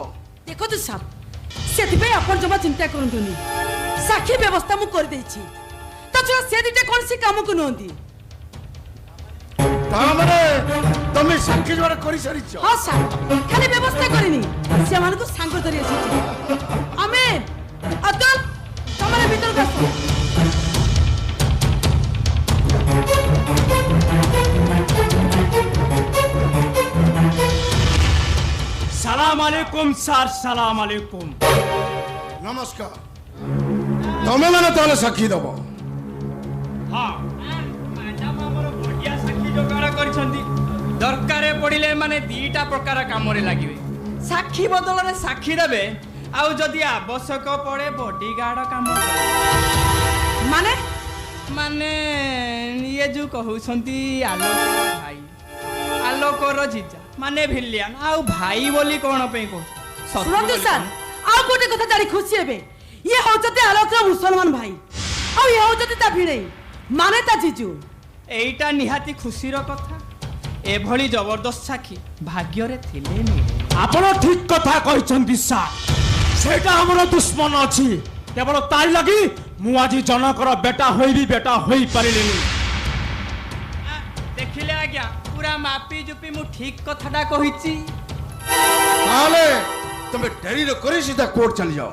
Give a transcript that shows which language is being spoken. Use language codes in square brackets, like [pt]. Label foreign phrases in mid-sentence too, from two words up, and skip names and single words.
[or] ଦେଖନ୍ତୁ ସାର୍ ସେଥିପାଇଁ ଆପଣ ଜମା ଚିନ୍ତା କରନ୍ତୁନି ସାକ୍ଷୀ ବ୍ୟବସ୍ଥା ମୁଁ କରିଦେଇଛି ତା ଛଡ଼ା ସେ ଦିଟା କୌଣସି କାମକୁ ନୁହନ୍ତି ତାମାନେ ତମେ ସାକ୍ଷୀ ଯୋଗାଡ଼ କରିସାରିଛ ହଁ ସାର୍ ଖାଲି ବ୍ୟବସ୍ଥା କରିନି ସେମାନଙ୍କୁ ସାଙ୍ଗ ଧରି ଆସିଛି ଆମେ ଅବ୍ଦୁଲ ତମର ଭିତରକୁ ଆସ [ar] سلام عليكم স্যার سلام عليكم [or] নমস্কার ତମେ ମାନେ ତାହେଲେ ସାକ୍ଷୀ ଦେବ ହଁ ମ୍ୟାଡାମ ଆମର ବଢିଆ ସାକ୍ଷୀ ଯୋଗାଡ଼ କରିଛନ୍ତି ଦରକାରେ ପଡ଼ିଲେ ମାନେ ଦିଟା ପ୍ରକାର କାମରେ ଲାଗିବେ ସାକ୍ଷୀ ବଦଳରେ ସାକ୍ଷୀ ଦେବେ ଆଉ ଯଦି ଆବଶ୍ୟକ ପଡ଼େ ବଡିଗାର୍ଡ କାମ ମାନେ ମାନେ ଇଏ ଯୋଉ କହୁଛନ୍ତି ଆଲୋକ ଭାଇ ଆଲୋକର ଜିଜା ମାନେ ଭିଲିଆନ ଆଉ ଭାଇ ବୋଲି କ'ଣ ପାଇଁ କହୁଛ ଶୁଣନ୍ତୁ ସାର୍ ଆଉ ଗୋଟେ କଥା ଜାଣି ଖୁସି ହେବେ ଇଏ ହଉଛନ୍ତି ଆଲୋକର ମୁସଲମାନ ଭାଇ ଆଉ ଇଏ ହଉଛନ୍ତି ତା ଭିଣେଇ ମାନେ ତା ଜିଜୁ ଏଇଟା ନିହାତି ଖୁସିର କଥା ଏଭଳି ଜବରଦସ୍ତ ସାକ୍ଷୀ ଭାଗ୍ୟରେ ଥିଲେ ମିଳେ ଆପଣ ଠିକ କଥା କହିଛନ୍ତି ସାର୍ ସେଇଟା ଆମର ଦୁଶ୍ମନ ଅଛି କେବଳ ତାରି ଲାଗି ମୁଁ ଆଜି ଜଣଙ୍କର ବେଟା ହୋଇବି ବେଟା ହୋଇପାରିଲିନି ଦେଖିଲେ ଆଜ୍ଞା ପୁରା ମାପି ଜୁପି ମୁଁ ଠିକ କଥାଟା କହିଛି ତାହେଲେ ତମେ ଡେରିରେ କରି ସିଧା କୋର୍ଟ ଚାଲିଯାଅ